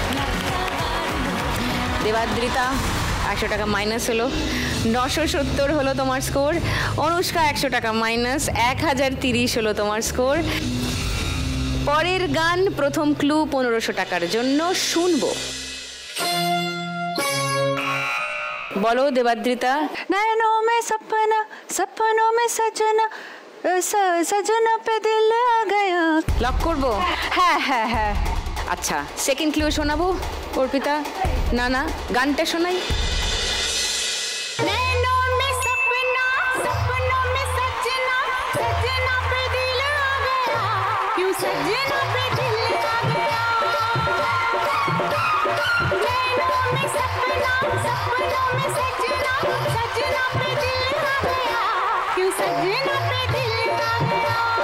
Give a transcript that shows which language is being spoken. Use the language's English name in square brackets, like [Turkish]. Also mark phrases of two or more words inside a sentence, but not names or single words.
[Bangla] দেবাদ্রিতা 100 টাকা মাইনাস হলো, 970 হলো তোমার স্কোর। অনুষ্কা 100 টাকা মাইনাস, 1030 হলো তোমার স্কোর। পরের গান প্রথম ক্লু 1500 টাকার জন্য শুনবো। বলো দেবাদ্রিতা। [Hindi] नैनों में सपना सपनों में सजना सजना पे दिल आ गया। [Bangla] লক করবো? হ্যাঁ হ্যাঁ হ্যাঁ। আচ্ছা, [English] second clue [Bangla] শোনাবো অর্পিতা? না না, গানটা শোনাই। [Hindi] नैनों में सपना सपनों में सजना सजना पे दिल आ गया, क्यों सजना पे दिल आ गया। नैनों में सपना सपनों में सजना सजना पे दिल आ गया, क्यों सजना पे दिल आ गया।